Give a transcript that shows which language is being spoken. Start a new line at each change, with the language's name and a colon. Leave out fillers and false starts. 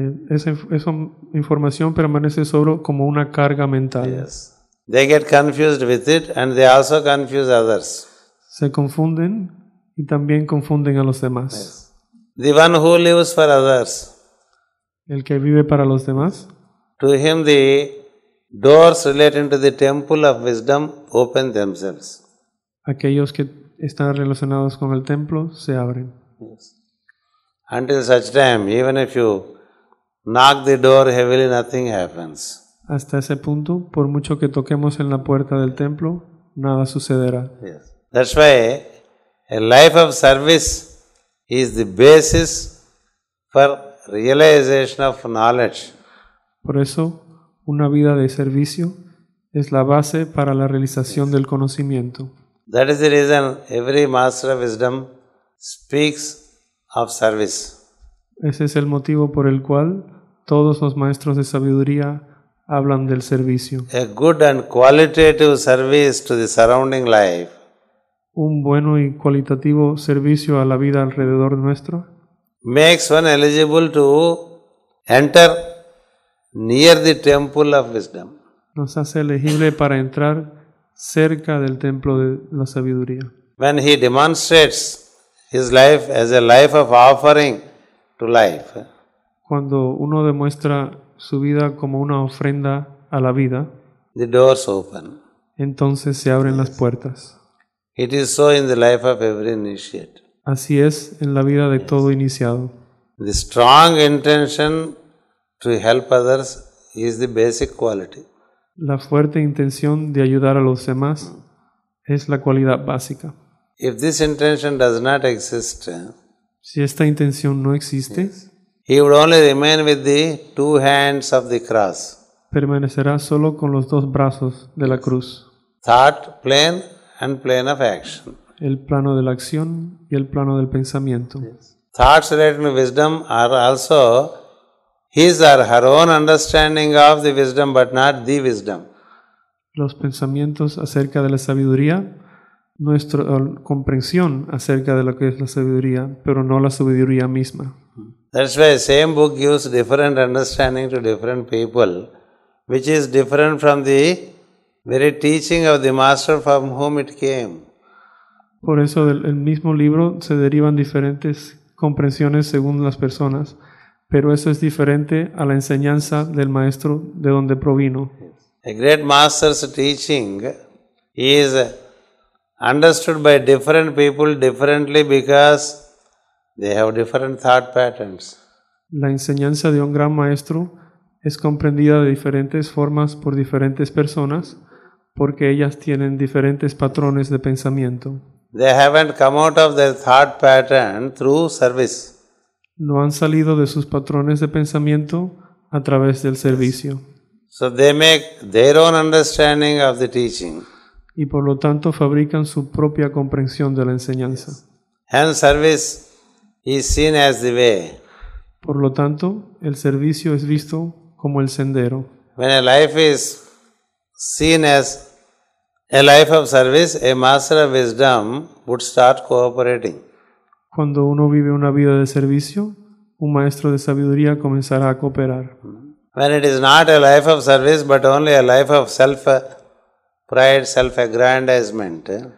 Spanish: Esa información permanece solo como una carga mental.
English: Yes. They get confused with it and they also confuse others.
Spanish: Se confunden y también confunden a los demás.
English: Yes. The one who lives for others,
Spanish: El que vive para los demás,
English: to him the doors relating to the temple of wisdom open themselves.
Spanish: aquellos que están relacionados con el templo se abren.
English: Yes. Until such time, even if you knock the door heavily, nothing happens.
Spanish: Hasta ese punto, por mucho que toquemos en la puerta del templo, nada sucederá.
English: Yes. That's why a life of service is the basis for realization of knowledge.
Spanish: Por eso, una vida de servicio es la base para la realización del conocimiento.
English: That is the reason every master of wisdom speaks of service.
Spanish: Ese es el motivo por el cual todos los maestros de sabiduría hablan del servicio.
English: A good and qualitative service to the surrounding life
Spanish: Un bueno y cualitativo servicio a la vida alrededor nuestro
English: makes one eligible to enter near the temple of wisdom.
Spanish: nos hace elegible para entrar cerca del templo de la sabiduría.
English: When he demonstrates his life as a life of offering to life,
Spanish: Cuando uno demuestra su vida como una ofrenda a la vida,
English: the doors open.
Spanish: entonces se abren las puertas.
English: It is so in the life of every initiate.
Spanish: Así es en la vida de todo iniciado.
English: The strong intention to help others is the basic quality.
Spanish: La fuerte intención de ayudar a los demás es la cualidad básica.
English: If this intention does not exist,
Spanish: Si esta intención no existe,
English: he would only remain with the two hands of the cross.
Spanish: permanecerá solo con los dos brazos de la cruz,
English: Thought plane and plane of action.
Spanish: el plano de la acción y el plano del pensamiento.
English: Thoughts related to wisdom are also his or her own understanding of the wisdom, but not the wisdom.
Spanish: Los pensamientos acerca de la sabiduría, nuestra comprensión acerca de lo que es la sabiduría, pero no la sabiduría misma.
English: That's why same book gives different understanding to different people, which is different from the very teaching of the master from whom it came.
Spanish: Por eso del mismo libro se derivan diferentes comprensiones según las personas, pero eso es diferente a la enseñanza del maestro de donde provino.
English: A great master's teaching is understood by different people differently because they have different thought patterns.
Spanish: La enseñanza de un gran maestro es comprendida de diferentes formas por diferentes personas porque ellas tienen diferentes patrones de pensamiento.
English: They haven't come out of their thought pattern through service.
Spanish: No han salido de sus patrones de pensamiento a través del servicio
English: So they make their own understanding of the teaching.
Spanish: y por lo tanto fabrican su propia comprensión de la enseñanza.
English: Hence service is seen as the way.
Spanish: Por lo tanto, el servicio es visto como el sendero.
English: When a life is seen as a life of service, a master of wisdom would start cooperating.
Spanish: Cuando uno vive una vida de servicio, un maestro de sabiduría comenzará a cooperar.
English: When it is not a life of service but only a life of self-pride, self-aggrandizement,